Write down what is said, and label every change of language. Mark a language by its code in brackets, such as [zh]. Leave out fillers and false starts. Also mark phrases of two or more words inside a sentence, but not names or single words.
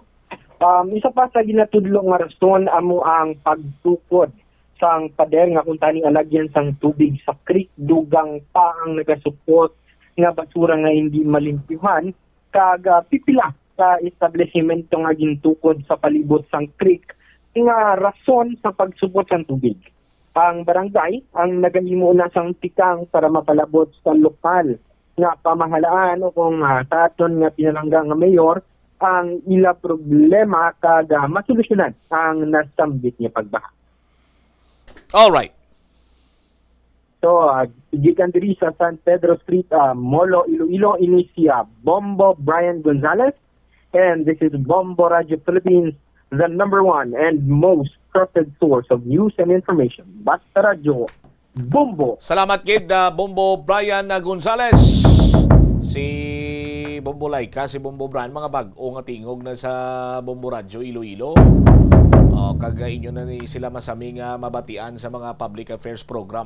[hil] Isa pa sa ginatudlo nga rason amo ang pagtukod sang pader nga kung tani alagyan sang tubig sa creek, dugang pa ang nagasupot nga basura nga hindi malimpyuhan kag pipila sa establishmento nga gintukod sa palibot sang creek nga rason sa pagsupot sang tubig. Ang barangay ang nagahimo na sang tikang para mapalabot sa lokal nga pamahalaan o kung sa aton nga pinalangga nga mayor ang ila problema kag masolusyonan ang nasambit nga pagbaha. [en] All right. So, [hil] gikan diri sa San Pedro Street, Molo, Iloilo, ini si Bombo Brian Gonzales, [en] and this is Bombo Radio Philippines, the #1 and most trusted source of news and information. [hil] Basta Radio, Bombo. Salamat kid Bombo Brian Gonzales. Si Bombo Laika, si Bombo Brian, mga bag-o nga tingog na sa Bombo Radio Iloilo. Kagay nyo na ni sila masaming mabatian sa mga [en] public affairs program.